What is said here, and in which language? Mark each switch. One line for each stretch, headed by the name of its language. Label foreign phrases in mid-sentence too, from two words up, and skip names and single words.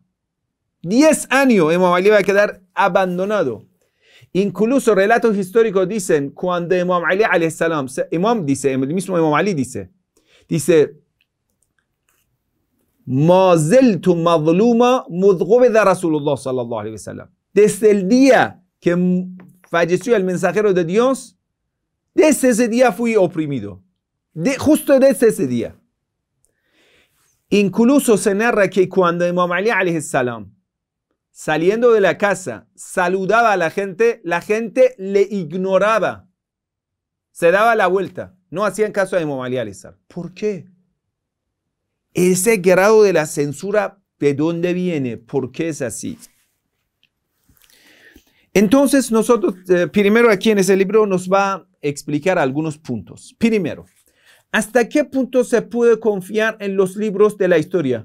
Spanish: 10 años Imam Ali va a quedar abandonado. Incluso relatos históricos dicen, cuando Imam Ali
Arabic: عليه السلام,
Spanish: el mismo Imam Ali dice,
Arabic: ما زلت مظلوما مذ قبض رسول الله صلی الله علیه وسلم.
Spanish: Desde el día que falleció el mensajero de Dios, desde ese día fui oprimido. Justo desde ese día. Incluso se narra que cuando Imam Ali
Arabic: عليه السلام,
Spanish: saliendo de la casa, saludaba a la gente le ignoraba. Se daba la vuelta. No hacían caso a Imam Ali
Arabic: عليه السلام.
Spanish: ¿Por qué? Ese grado de la censura, ¿de dónde viene? ¿Por qué es así? Entonces nosotros, primero aquí en ese libro nos va a explicar algunos puntos. Primero, ¿hasta qué punto se puede confiar en los libros de la historia?